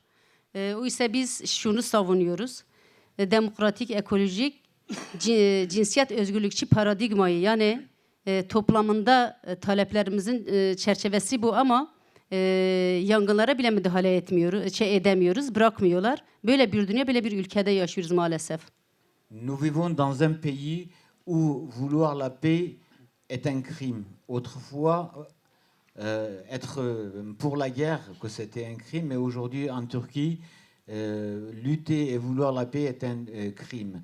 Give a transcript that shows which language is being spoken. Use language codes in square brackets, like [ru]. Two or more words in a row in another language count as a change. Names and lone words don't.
[tr] Oysa biz şunu savunuyoruz. Demokratik, ekolojik, cinsiyet özgürlükçü paradigmayı yani toplamında taleplerimizin çerçevesi bu ama yangınlara bile müdahale edemiyoruz, bırakmıyorlar. Böyle bir dünya, böyle bir ülkede yaşıyoruz maalesef. [fr] Nous vivons dans un pays où vouloir la paix est un crime. Autrefois, être pour la guerre, que c'était un crime, mais aujourd'hui en Turquie, lutter et vouloir la paix est un crime.